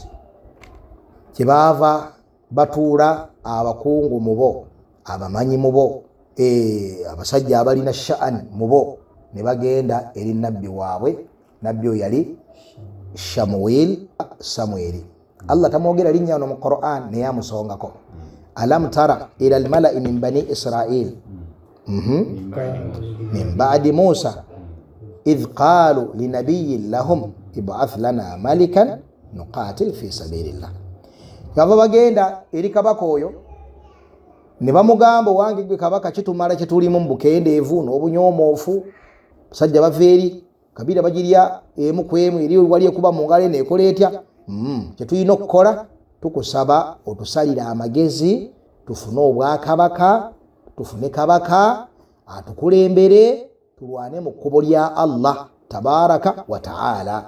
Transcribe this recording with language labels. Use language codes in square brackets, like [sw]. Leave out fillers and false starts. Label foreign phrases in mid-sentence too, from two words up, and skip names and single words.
[lg] Kyebaava batuula abakungu mu bo abamanyi mu bo abasajja abalina sha'ani mu bo ne bagenda eri nabbi waabwe. Nabbi oyo yali Samweli. Allah tamwogera linnya ono mu Qur'an naye amusongako. [ar] ألم تر إلى الملإ من بني إسرائيل من بعد موسى إذ قالوا لنبي لهم ابعث لنا ملكا نقاتل في سبيل الله. [lg] Bava bagenda eri kabaka oyo ne bamugamba wange gwe kabaka kitumala kitulimu mu bukendeevu n'obunyomoofu basajja bava eri kabira bagirya emu kwemu eri wali ekuba mu ngalo neekola etya kyetulina okukola tukusaba otusalira amagezi tufune obwakabaka tufune kabaka atukulembere tulwane mu kkubo lya [ar] الله تبارك وتعالى.